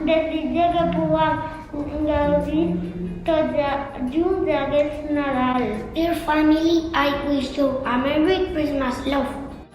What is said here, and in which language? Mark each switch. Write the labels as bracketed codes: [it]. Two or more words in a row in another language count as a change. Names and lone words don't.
[ca] Desitge que puguem gaudir tots junts d'aquest Nadal. [en] Dear family, I wish you a Merry Christmas, love.